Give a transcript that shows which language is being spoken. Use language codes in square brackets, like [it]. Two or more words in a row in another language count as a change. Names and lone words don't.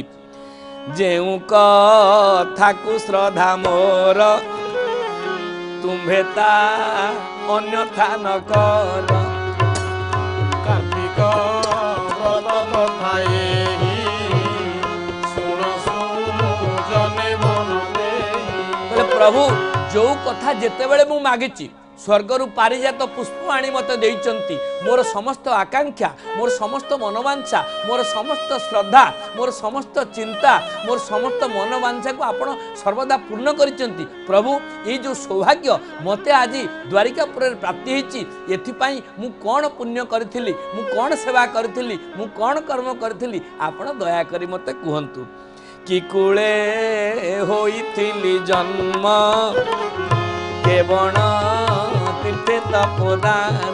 [or] ଯେଉଁ କଥା କୁ ଶ୍ରଦ୍ଧା ମୋର ତୁମ୍ଭେ ତା ଅନ୍ୟଥା ନ କର କାର୍ତ୍ତିକ ବ୍ରତ କଥା ଏହି ଶୁଣ ସୁଜନ ମନରେ। ପ୍ରଭୁ ଯେ କଥା ଯେତେ ବେଳେ ମୁଁ ମାଗିଛି ସ୍ୱର୍ଗର ପାରିଜାତ ପୁଷ୍ପ ଆଣି ମତେ ଦେଇଛନ୍ତି ମୋର ସମସ୍ତ ଆକାଂକ୍ଷା ମୋର ସମସ୍ତ ମନୋବାଞ୍ଛା ମୋର ସମସ୍ତ ଶ୍ରଦ୍ଧା ମୋର ସମସ୍ତ ଚିନ୍ତା ମୋର ସମସ୍ତ ମନୋବାଞ୍ଛା କୁ ଆପଣ ସର୍ବଦା ପୂର୍ଣ୍ଣ କରିଛନ୍ତି। ପ୍ରଭୁ ଏ ଯେ ସୌଭାଗ୍ୟ ମତେ ଆଜି ଦ୍ୱାରିକାପୁର ପ୍ରାପ୍ତି ହୋଇଛି ଏଥିପାଇଁ ମୁଁ କେଉଁ ପୁଣ୍ୟ କରିଥିଲି ମୁଁ କେଉଁ ସେବା କରିଥିଲି ମୁଁ କେଉଁ କର୍ମ କରିଥିଲି ଆପଣ ଦୟା କରି ମତେ କୁହନ୍ତୁ। କି କୁଳେ ହୋଇଥିଲି ଜନ୍ମ କେଉଣ ତୀର୍ଥେ ତପୋଦାନ